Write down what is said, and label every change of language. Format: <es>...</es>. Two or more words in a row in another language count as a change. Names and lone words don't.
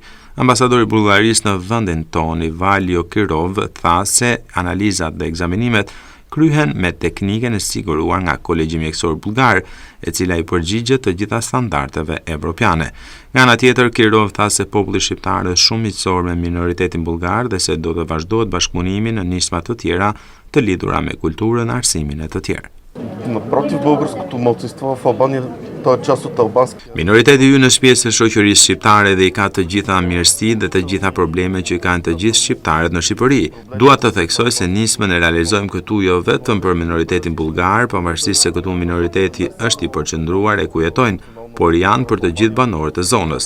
<sq>Ambasadori i Bullgarisë në vendin tonë, Ivalio Kirov, tha se analizat dhe ekzamenimet kryhen me teknikën e siguruar nga Kolegji Mjekësor Bullgar, e cila i përgjigjet të gjitha standardeve evropiane. Nga ana tjetër, Kirov tha se populli shqiptar është shumë miqësor me minoritetin bullgar dhe se do të vazhdohet bashkëpunimi në nisma të tjera të lidhura me kulturën, arsimin e të tjerë.</sq> <bg>Напротив, българското малцинство в Албания, то е част от албански.</bg> <sq>Minoriteti ynë është pjesë e shoqërisë shqiptare dhe i ka të gjitha mirësitë dhe të gjitha problemet që i kanë të gjithë shqiptarët në Shqipëri. Dua të theksoj se nismën e realizojmë këtu jo vetëm për minoritetin bullgar, pavarësisht se këtu minoriteti është i përqendruar e ku jetojnë, por janë për të gjithë banorët e zonës.</sq>